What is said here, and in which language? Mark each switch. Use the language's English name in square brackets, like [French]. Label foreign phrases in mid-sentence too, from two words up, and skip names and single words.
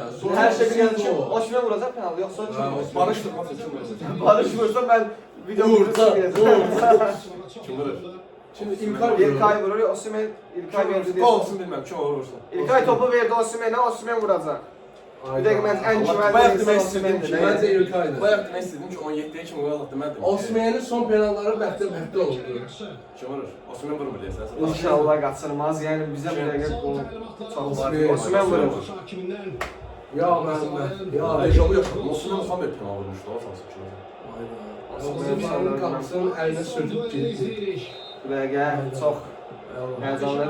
[Turkish] Her şey bir yanlış yok. O şuna vuracak penaltı yoksa Barışdır. Barış vursa ben videomu Kim vurur? Şimdi İlkay İlkay vurur. Osimhen İlkay verdi diye. Olsun bilmem kim vurursa. İlkay topu verdi Osimhen'e. Osimhen vuracak. Bir de ben en [Azerbaijani] Bayaq [Turkish] güvenli [Azerbaijani] demək [Turkish] Osimhen'di. [Azerbaijani] istədim ki, [Turkish] Bence İlkay'dı. [Azerbaijani] bayaq demək istədim ki, 17-yə kimi gol atdı, mən dedim. Osman'ın son penalları bəxtə oldu. Kim vurur? Osman vurmur deyəsən. [Turkish] İnşallah kaçırmaz. Yani bize [Azerbaijani] bu dəqiqə [Turkish] bu çok var. Osimhen vurur. Ya ben. Ya Dejavu yaşadım. [Azerbaijani] Osman son bir penaltı vurmuşdu, o sansı kim? [Turkish] Osman'ın kapısının eline sürdük gitti. [Azerbaijani] Bu dəqiqə çox heyecanlı.